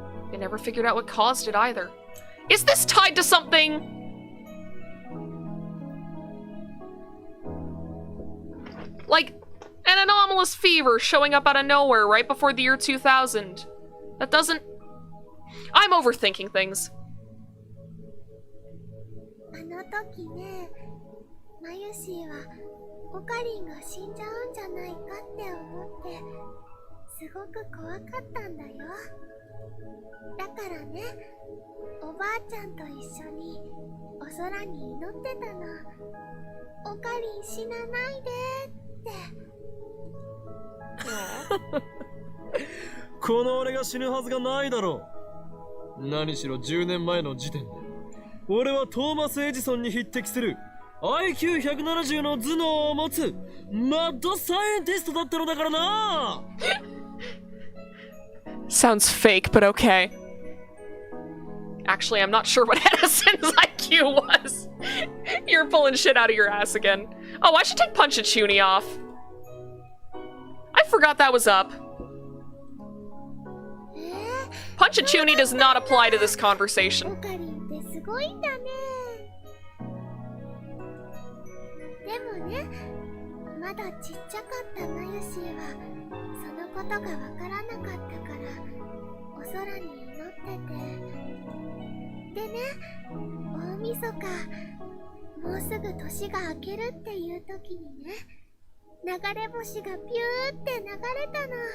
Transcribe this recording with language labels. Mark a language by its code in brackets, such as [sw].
[en] They never figured out what caused it either. Is this tied to something? Like, an anomalous fever showing up out of nowhere right before the year 2000. That doesn't... I'm overthinking things. [ja] あの時ね、マユシーはオカリンが死んじゃうんじゃないかって思ってすごく怖かったんだよ。だからね、おばあちゃんと一緒にお空に祈ってたの。オカリン死なないでって。この俺が死ぬはずがないだろう。何しろ10年前の時点で俺はトーマス・エジソンに匹敵する IQ170 の頭脳を持つマッドサイエンティストだったのだからな。 [en] Sounds fake, but okay. Actually, I'm not sure what Edison's IQ was. You're pulling shit out of your ass again. Oh, I should take Punchachuni off. I forgot that was up. Punchachuni does not apply to this conversation. [ja] オカリンってすごいんだね。でもね、まだちっちゃかったマユシーはそのことがわからなかったからお空に祈ってて。でね、大晦日、もうすぐ年が明けるっていう時にね、流れ星がピューって流れたの。